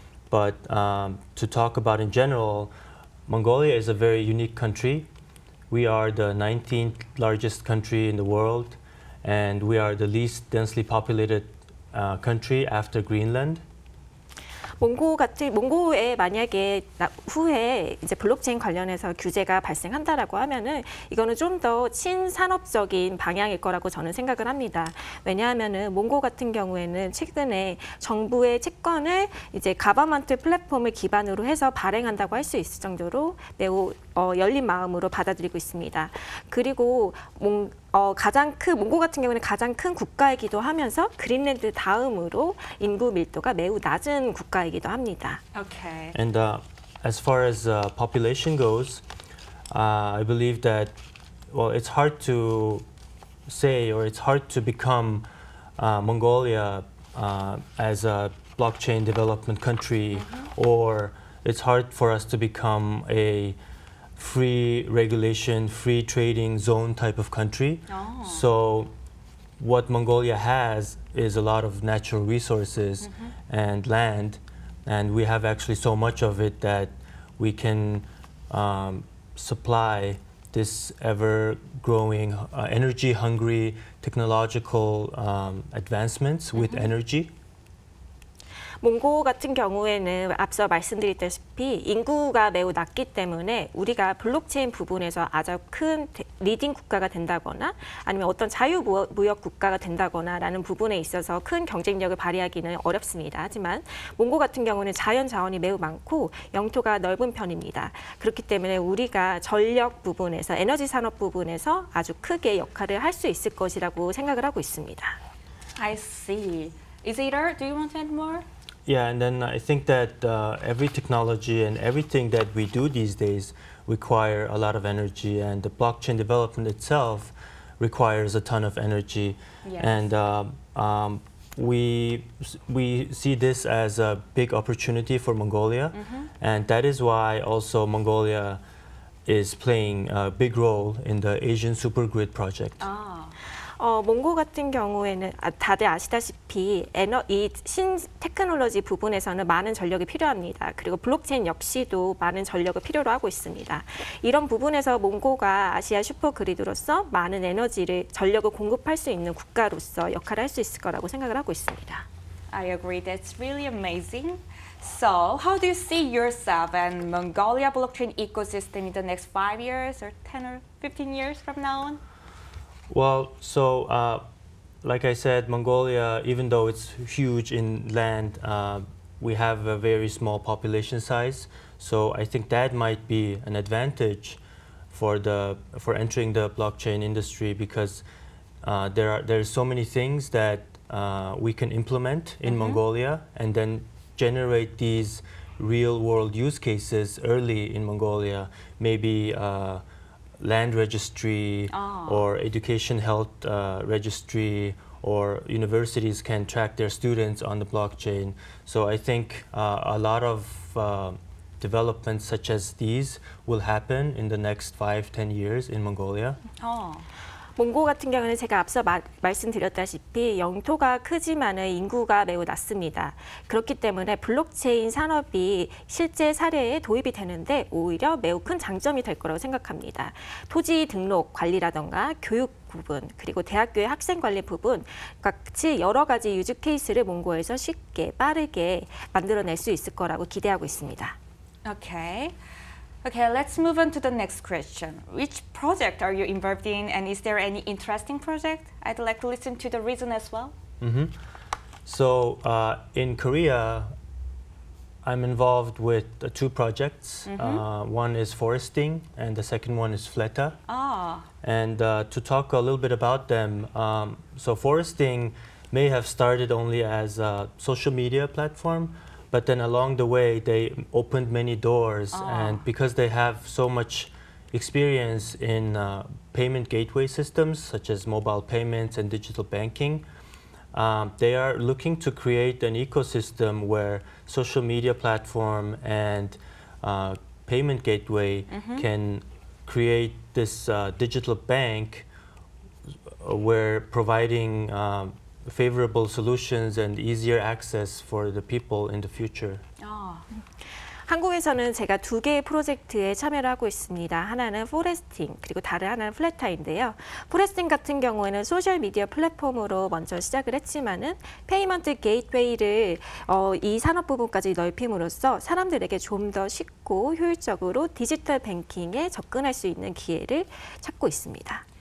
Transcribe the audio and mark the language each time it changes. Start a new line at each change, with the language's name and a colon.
English: But to talk about in general, Mongolia is a very unique country. We are the 19th largest country in the world, and we are the least densely populated country after Greenland.
Korean: 몽고에 만약에 후에 이제 블록체인 관련해서 규제가 발생한다라고 하면은 이거는 좀 더 친산업적인 방향일 거라고 저는 생각을 합니다. 왜냐하면은 몽고 같은 경우에는 최근에 정부의 채권을 이제 가버먼트 플랫폼을 기반으로 해서 발행한다고 할 수 있을 정도로 매우 열린 마음으로 받아들이고 있습니다. 그리고 몽고 같은 경우는 가장 큰 국가이기도 하면서 그린랜드 다음으로 인구 밀도가 매우 낮은 국가이기도 합니다.
English: Okay. And as far as population goes, I believe that, well, it's hard to say, or it's hard to become Mongolia as a blockchain development country, or it's hard for us to become a free regulation, free trading zone type of country. So what Mongolia has is a lot of natural resources and land, and we have actually so much of it that we can supply this ever-growing, energy-hungry technological advancements with energy.
Korean: 몽고 같은 경우에는 앞서 말씀드렸다시피 인구가 매우 낮기 때문에 우리가 블록체인 부분에서 아주 큰 리딩 국가가 된다거나 아니면 어떤 자유무역 국가가 된다거나라는 부분에 있어서 큰 경쟁력을 발휘하기는 어렵습니다. 하지만 몽고 같은 경우는 자연 자원이 매우 많고 영토가 넓은 편입니다. 그렇기 때문에 우리가 전력 부분에서 에너지 산업 부분에서 아주 크게 역할을 할 수 있을 것이라고 생각을 하고 있습니다.
English: I see. Isader, do you want to add more? Yeah, and then I think that every technology and everything that we do these days require a lot of energy, and the blockchain development itself requires a ton of energy. Yes. And we see this as a big opportunity for Mongolia, and that is why also Mongolia is playing a big role in the Asian Supergrid project. 아,
Korean: 몽고 같은 경우에는 다들 아시다시피 이 신 테크놀로지 부분에서는 많은 전력이 필요합니다. 그리고 블록체인 역시도 많은 전력을 필요로 하고 있습니다. 이런 부분에서 몽고가 아시아 슈퍼그리드로서 많은 전력을 공급할 수 있는 국가로서 역할을 할 수 있을 거라고 생각을 하고 있습니다.
English: I agree. That's really amazing. So, how do you see yourself and Mongolia blockchain ecosystem in the next 5 years or 10 or 15 years from now on? Well, so like I said, Mongolia, even though it's huge in land, we have a very small population size. So I think that might be an advantage for entering the blockchain industry, because there's so many things that we can implement in Mongolia and then generate these real-world use cases early in Mongolia. Maybe land registry or education health registry, or universities can track their students on the blockchain. So I think a lot of developments such as these will happen in the next 5-10 years in Mongolia.
Korean: 몽고 같은 경우는 제가 앞서 말씀드렸다시피 영토가 크지만은 인구가 매우 낮습니다. 그렇기 때문에 블록체인 산업이 실제 사례에 도입이 되는데 오히려 매우 큰 장점이 될 거라고 생각합니다. 토지 등록 관리라던가 교육 부분, 그리고 대학교의 학생 관리 부분 같이 여러 가지 유즈 케이스를 몽고에서 쉽게 빠르게 만들어낼 수 있을 거라고 기대하고 있습니다.
English: Okay. Okay, let's move on to the next question. Which project are you involved in, and is there any interesting project? I'd like to listen to the reason as well. So in Korea, I'm involved with 2 projects. One is foresting, and the second one is Fleta. And to talk a little bit about them, so foresting may have started only as a social media platform, but then along the way, they opened many doors. And because they have so much experience in payment gateway systems, such as mobile payments and digital banking, they are looking to create an ecosystem where social media platform and payment gateway can create this digital bank where providing favorable solutions and easier access for the people in the future.
Korean: 한국에서는 제가 2개의 프로젝트에 참여를 하고 있습니다. 하나는 포레스팅, 그리고 다른 하나는 플래타인데요. 포레스팅 같은 경우에는 소셜미디어 플랫폼으로 먼저 시작을 했지만은 페이먼트 게이트웨이를 이 산업 부분까지 넓힘으로써 사람들에게 좀 더 쉽고 효율적으로 디지털 뱅킹에 접근할 수 있는 기회를 찾고 있습니다.